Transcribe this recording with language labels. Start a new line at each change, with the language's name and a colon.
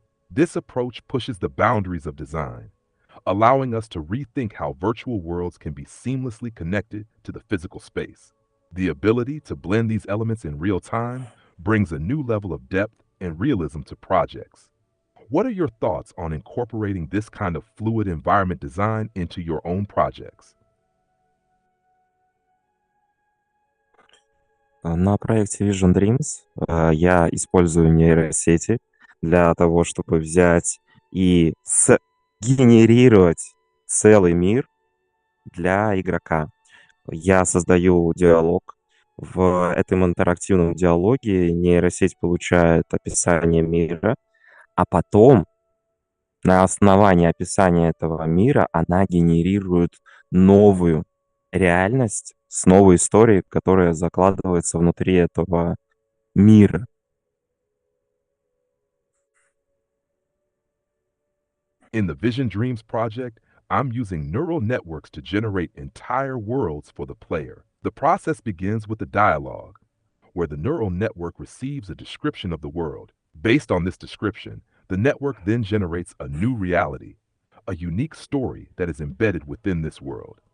English: This approach pushes the boundaries of design, allowing us to rethink how virtual worlds can be seamlessly connected to the physical space. The ability to blend these elements in real time brings a new level of depth and realism to projects. What are your thoughts on incorporating this kind of fluid environment design into your own projects?
Russian: На проекте Vision Dreams я использую нейросети для того, чтобы взять и генерировать целый мир для игрока. Я создаю диалог. В этом интерактивном диалоге нейросеть получает описание мира, а потом на основании описания этого мира она генерирует новую реальность с новой историей, которая закладывается внутри этого мира.
English: In the Vision Dreams project, I'm using neural networks to generate entire worlds for the player. The process begins with a dialogue, where the neural network receives a description of the world. Based on this description, the network then generates a new reality, a unique story that is embedded within this world.